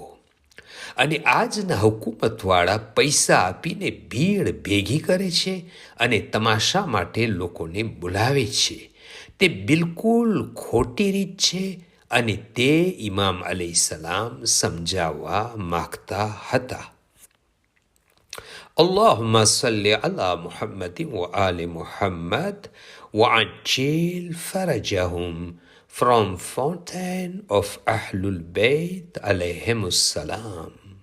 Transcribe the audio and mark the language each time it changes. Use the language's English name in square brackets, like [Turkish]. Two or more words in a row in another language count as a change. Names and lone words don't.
[Gujarati] અને આજના હુકુમતવાળા પૈસા આપીને ભીડ ભેગી કરે છે અને તમાશા માટે લોકોને બોલાવે છે. તે બિલકુલ ખોટી રીત છે અને તે ઇમામ અલૈહિસ્સલામ સમજાવવા માગતા હતા. [Arabic] اللهم صل على محمد وآل محمد وعجل فرجهم from Fountain of Ahlul Bayt alayhimus salam.